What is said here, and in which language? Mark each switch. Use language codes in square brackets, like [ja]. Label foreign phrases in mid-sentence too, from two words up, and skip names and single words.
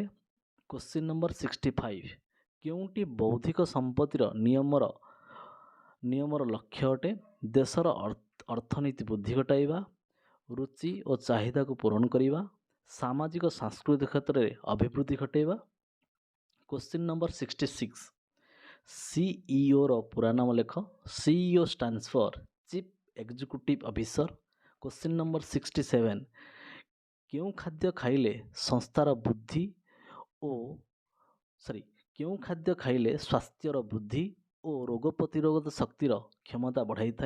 [en] question number [or] 65 କେଉଁଟି ବୌଦ୍ଧିକ ସମ୍ପତ୍ତିର ନିୟମର ଲକ୍ଷ୍ୟ ଅଟେ? ଦେଶର ଅର୍ଥନୀତି ବୃଦ୍ଧି ଘଟାଇବା, ରୁଚି ଓ ଚାହିଦାକୁ ପୂରଣ କରିବା, ସାମାଜିକ ସାଂସ୍କୃତିକ କ୍ଷେତ୍ରରେ ଅଭିବୃଦ୍ଧି ଘଟାଇବା। [en] question number [or] 66 CEOର ପୁରା ନାମ ଲେଖ। [en] CEO stands for Chief Executive Officer. question number [or] 67 କେଉଁ ଖାଦ୍ୟ ଖାଇଲେ ସ୍ୱାସ୍ଥ୍ୟର ବୃଦ୍ଧି ଓ ରୋଗ ପ୍ରତିରୋଧ ଶକ୍ତିର କ୍ଷମତା ବଢ଼ାଇଥାଏ?